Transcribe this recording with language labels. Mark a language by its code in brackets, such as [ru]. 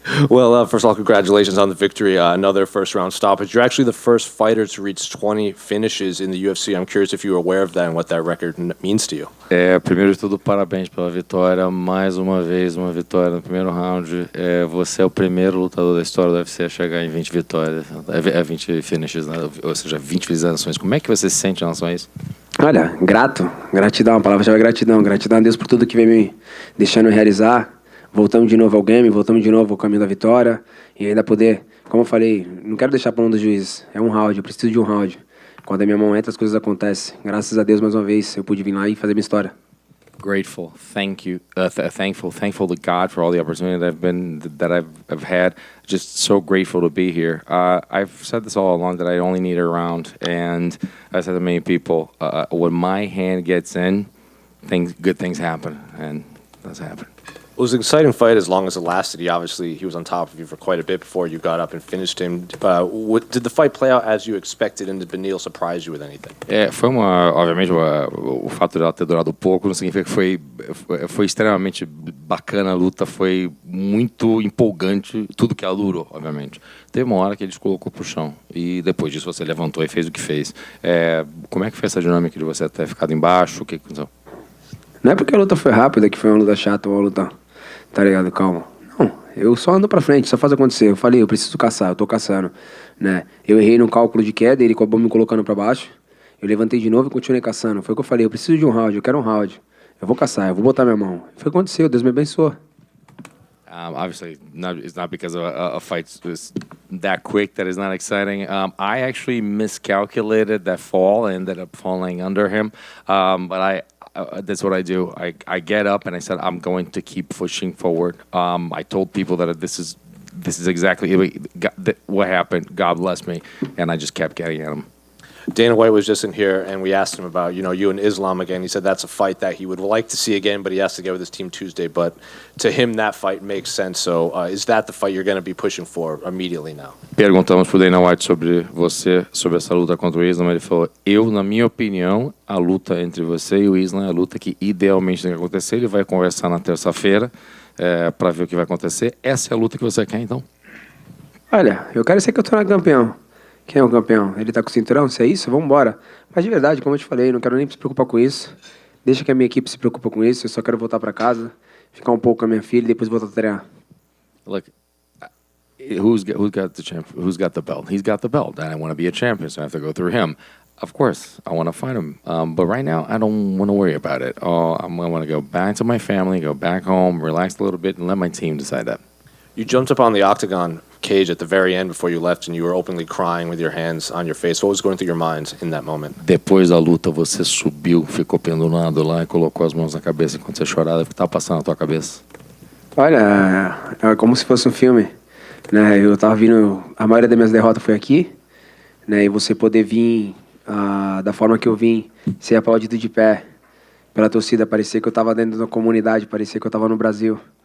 [en] Well, first of all, congratulations on the victory. Another first-round stoppage. You're actually the first fighter to reach 20 finishes in the UFC. I'm curious if you were aware of that and what that record means to you. [pt] Primeiro de tudo, parabéns pela vitória. Mais uma vez, uma vitória no primeiro round. Você é o primeiro lutador da história do UFC a chegar em 20 vitórias. 20 finishes, né? Ou seja, 20 finalizações. Como é que você se sente em relação a isso? Olha, gratidão, a palavra-chave é gratidão. Gratidão a Deus por tudo que vem me deixando realizar. Voltamos de novo ao game, voltamos de novo ao caminho da vitória. E ainda poder, como eu falei, não quero deixar para mão do juiz. É um round, eu preciso de um round. Quando a minha mão entra, as coisas acontecem. Graças a Deus, mais uma vez, eu pude vir lá e fazer minha história. [en] Grateful, thank you, thankful to God for all the opportunity that I've had. Just so grateful to be here. I've said this all along that I only need a round, and I said to many people, when my hand gets in, good things happen, and that's happened. It was an exciting fight as long as it lasted. He was on top of you for quite a bit before you got up and finished him. Did the fight play out as you expected, and did Beneil surprise you with anything? [pt] Obviamente, o fato de ela ter durado pouco não significa que foi extremamente bacana a luta, foi muito empolgante, tudo que ela durou, obviamente. Teve uma hora que ele te colocou pro chão, e depois disso você levantou e fez o que fez. Como é que foi essa dinâmica de você ter ficado embaixo? O que aconteceu? Não é porque a luta foi rápida que foi uma luta chata ou uma luta... Tá ligado? Calma. Não, eu só ando pra frente, só faz acontecer. Eu falei, eu preciso caçar, eu tô caçando, né? Eu errei no cálculo de queda, ele acabou me colocando pra baixo. Eu levantei de novo e continuei caçando. Foi o que eu falei, eu preciso de um round, eu quero um round. Eu vou caçar, eu vou botar minha mão. Foi o que aconteceu, Deus me abençoou. [en] Obviously, it's not because a fight is that quick that is not exciting. I actually miscalculated that fall. I ended up falling under him. But that's what I do. I get up and I said, I'm going to keep pushing forward. I told people that this is exactly what happened. God bless me. And I just kept getting at him. Dana White was just in here, and we asked him about, you and Islam again. He said that's a fight that he would like to see again, but he has to get with his team Tuesday. But to him, that fight makes sense. So is that the fight you're going to be pushing for immediately now? [pt] Perguntamos pro Dana White sobre essa luta contra o Islam. Ele falou, na minha opinião, a luta entre você e o Islam é a luta que idealmente tem que acontecer. Ele vai conversar na terça-feira para ver o que vai acontecer. Essa é a luta que você quer, então? Olha, eu quero ser campeão. Quem é o campeão? Ele tá com o cinturão? Se é isso, vamos embora. Mas de verdade, como eu te falei, não quero nem se preocupar com isso. Deixa que a minha equipe se preocupe com isso. Eu só quero voltar para casa, ficar um pouco com a minha filha e depois voltar a treinar. [en] Look, who's got the belt? He's got the belt, and I want to be a champion, so I have to go through him. Of course, I want to fight him, but right now I don't want to worry about it. I want to go back to my family, go back home, relax a little bit, and let my team decide that. You jumped up on the octagon cage at the very end before you left, and you were openly crying with your hands on your face. What was going through your mind in that moment? [pt] Depois da luta, você subiu, ficou pendurado lá e colocou as mãos na cabeça enquanto você chorava. O que estava passando na tua cabeça? Olha, é como se fosse um filme, né? Eu tava vindo, a maioria das minhas derrotas foi aqui, né? E você poder vir da forma que eu vim, ser aplaudido de pé pela torcida, parecer que eu tava dentro da comunidade, parecer que eu tava no Brasil.